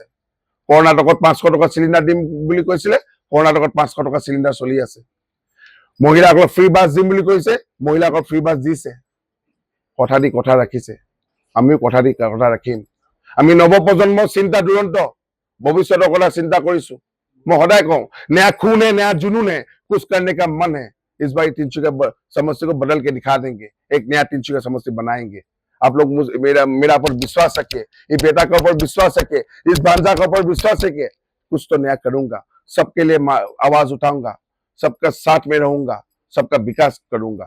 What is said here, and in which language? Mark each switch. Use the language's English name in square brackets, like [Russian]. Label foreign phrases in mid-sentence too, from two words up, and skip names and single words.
[Assamese] কৰ্ণাটকত 500 টকা চিলিণ্ডাৰ দিম বুলি কৈছিলে, কৰ্ণাটকত 500 টকা চিলিণ্ডাৰ চলি আছে। মহিলাসকলক [English] free bus [Assamese] দিম বুলি কৈছে, মহিলাসকলক [English] free bus [Assamese] দিছে। কথা দি কথা ৰাখিছে, আমিও কথা দি কথা ৰাখিম। আমি নৱপ্ৰজন্মৰ চিন্তা দুৰন্ত, ভৱিষ্যতৰ কথা চিন্তা কৰিছো। [Hindi] मैं सदा कहूं, नया खून है, नया जुनून है, कुछ करने का मन है। इस बार तिनसुकिया समस्या को बदल के दिखा देंगे, एक नया तिनसुकिया समस्या बनाएंगे। आप लोग मेरा पर विश्वास रखे, ये बेटा के ऊपर विश्वास रखे, इस भांजा के ऊपर विश्वास रखे। कुछ तो नया करूंगा, सबके लिए आवाज उठाऊंगा, सबका साथ में रहूंगा, सबका विकास करूंगा।